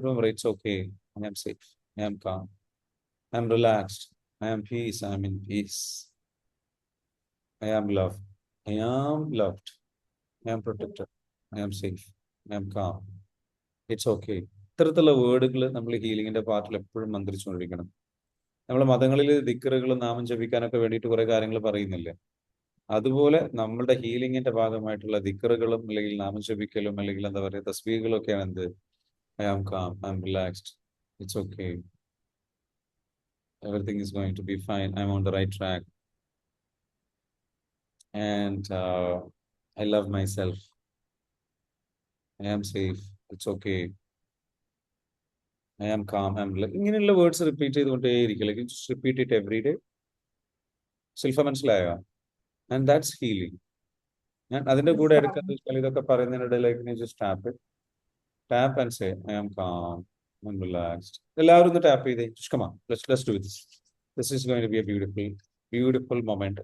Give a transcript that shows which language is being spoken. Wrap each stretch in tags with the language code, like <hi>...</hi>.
<en>It's okay, I am safe, I am calm, I am relaxed, I am peace, I am in peace, I am love, I am loved, I am protected, I am safe, I am calm, it's okay.</en> <ml>ഇത്തരത്തിലുള്ള വേർഡുകൾ നമ്മൾ ഹീലിംഗിന്റെ പാർട്ടിൽ എപ്പോഴും മന്ത്രിച്ചുകൊണ്ടിരിക്കണം. നമ്മൾ മതങ്ങളിൽ ദിക്റുകളും നാമം ജപിക്കാനൊക്കെ വേണ്ടിയിട്ട് കുറെ കാര്യങ്ങൾ പറയുന്നില്ലേ? അതുപോലെ നമ്മളുടെ ഹീലിംഗിന്റെ ഭാഗമായിട്ടുള്ള ദിക്റുകളും അല്ലെങ്കിൽ നാമം ജപിക്കലും അല്ലെങ്കിൽ എന്താ പറയുക തസ്ബീഹുകളും ഒക്കെയാണ് എന്ത്?</ml> <en>I am calm, I am relaxed, it's okay, everything is going to be fine, I'm on the right track, and I love myself, I am safe, it's okay, I am calm,</en> <ml>ഇങ്ങനെയുള്ള words repeat ചെയ്തുകൊണ്ടേയിരിക്കും.</ml> <en>Like just repeat it every day.</en> <ml>Self മനസ്സിലായോ?</ml> <en>And that's healing.</en> <ml>ഞാൻ അതിന്റെ</ml> <en>Yes,</en> <ml>കൂടെ</ml> <en>sir.</en> <ml>എടുക്കുന്നത് വെച്ചാൽ ഇതൊക്കെ പറയുന്നതിനിടയിലേക്ക്</ml> <en>Just tap and say I am calm, I am relaxed.</en> <ml>എല്ലാവരും ഒന്ന് ടാപ്പ് ചെയ്തേ.</ml> <en>Just come on, let's do this. This is going to be a beautiful moment.</en>